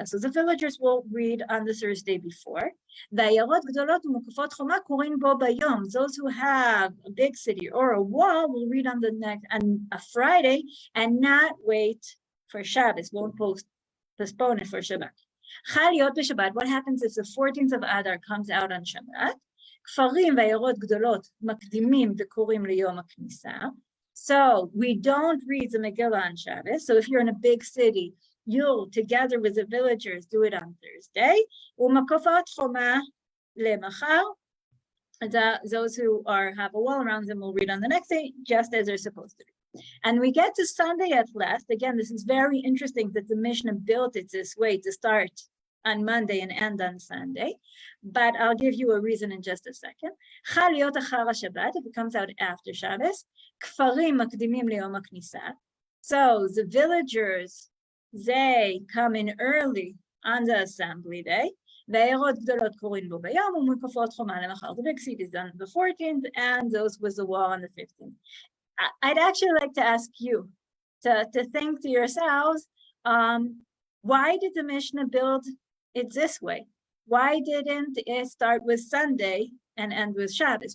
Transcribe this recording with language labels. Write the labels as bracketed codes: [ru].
[en] So the villagers will read on the Thursday before. [he] ועיירות גדולות ומוקפות חומה קוראים בו ביום. [en] Those who have a big city or a wall will read on a Friday and not wait for Shabbos. Won't postpone it for Shabbat. [he] חל להיות בשבת. [en] What happens if the 14th of Adar comes out on Shabbat? [he] כפרים ועיירות גדולות מקדימים וקוראים ליום הכניסה. [en] So we don't read the Megillah on Shabbos. So if you're in a big city, you'll, together with the villagers, do it on Thursday. [he] ומקפות חומה למחר. [en] Those who have a wall around them will read on the next day, just as they're supposed to do. And we get to Sunday at last. Again, this is very interesting that the Mishnah built it this way to start on Monday and end on Sunday, but I'll give you a reason in just a second. [he] חל להיות אחר השבת, [en] if it comes out after Shabbos, [he] כפרים מקדימים ליום הכניסה. [en] So the villagers, they come in early on the assembly day. [he] ועיירות גדולות קוראים בו ביום ומוקפות חומה למחר. [en] The big city is done on the 14th and those with the wall on the 15th. I'd actually like to ask you to think to yourselves, why did the Mishnah build it this way? Why didn't it start with Sunday and end with Shabbos?